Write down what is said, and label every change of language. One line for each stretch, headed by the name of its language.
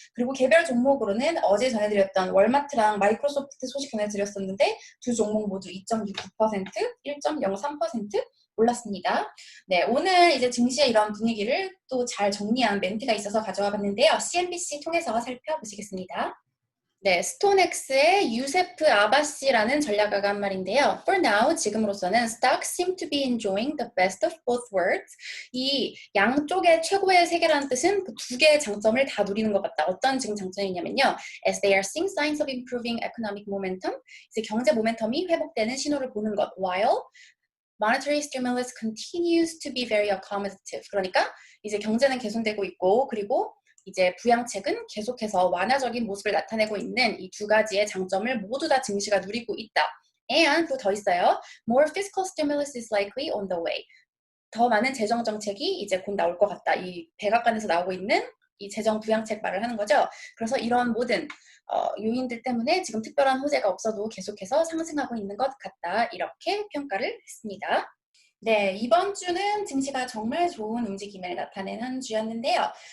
Korean: 그리고 개별 종목으로는 어제 전해드렸던 월마트랑 마이크로소프트 소식 전해드렸었는데 두 종목 모두 2.69%, 1.03% 올랐습니다. 네, 오늘 이제 증시의 이런 분위기를 또 잘 정리한 멘트가 있어서 가져와 봤는데요. CNBC 통해서 살펴보시겠습니다. 네, 스톤엑스의 유세프 아바시라는 전략가가 한 말인데요.
English: For now,
Korean: 지금으로서는
English: stocks seem to be enjoying the best of both worlds.
Korean: 이 양쪽의 최고의 세계라는 뜻은 그 두 개의 장점을 다 누리는 것 같다. 어떤 지금 장점이냐면요.
English: As they are seeing signs of improving economic momentum.
Korean: 이제 경제 모멘텀이 회복되는 신호를 보는 것.
English: While monetary stimulus continues to be very accommodative.
Korean: 그러니까 이제 경제는 개선되고 있고 그리고 이제 부양책은 계속해서 완화적인 모습을 나타내고 있는 이 두 가지의 장점을 모두 다 증시가 누리고 있다.
English: And
Korean: 또 더 있어요.
English: More fiscal stimulus is likely on the way.
Korean: 더 많은 재정 정책이 이제 곧 나올 것 같다. 이 백악관에서 나오고 있는 이 재정 부양책 말을 하는 거죠. 그래서 이런 모든 요인들 때문에 지금 특별한 호재가 없어도 계속해서 상승하고 있는 것 같다. 이렇게 평가를 했습니다. 네, 이번 주는 증시가 정말 좋은 움직임을 나타낸 한 주였는데요.